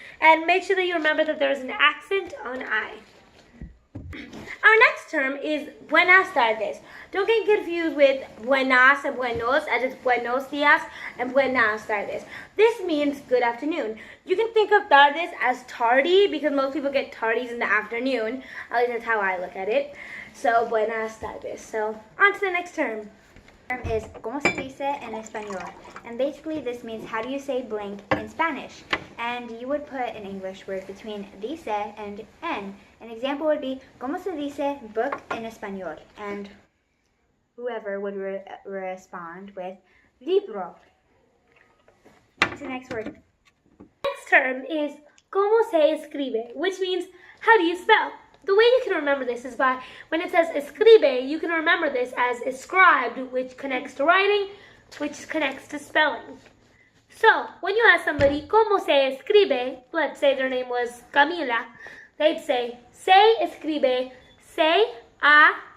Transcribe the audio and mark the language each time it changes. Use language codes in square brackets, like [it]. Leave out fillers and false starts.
[en] And make sure that you remember that there's an accent on I. Our next term is [es] buenas tardes. [en] Don't get confused with buenas and buenos, as it's [es] buenos dias [en] and [es] buenas tardes. [en] This means good afternoon. You can think of tardes as tardy because most people get tardies in the afternoon. At least that's how I look at it. So [es] buenas tardes. [en] So on to the next term. [es] Term is ¿Cómo se dice en español? [en] And basically this means how do you say blank in Spanish? And you would put an English word between dice and en. An example would be [es] ¿Cómo se dice [en] book [es] en español? [en] And whoever would respond with libro. What's the next word? Next term is [es] ¿Cómo se escribe? [en] Which means how do you spell? The way you can remember this is by, when it says escribe, you can remember this as escribed, which connects to writing, which connects to spelling. So, when you ask somebody, [es] ¿Cómo se escribe? [en] Let's say their name was Camila. They'd say, [es] se escribe, [en] C-A-M-I-L-A.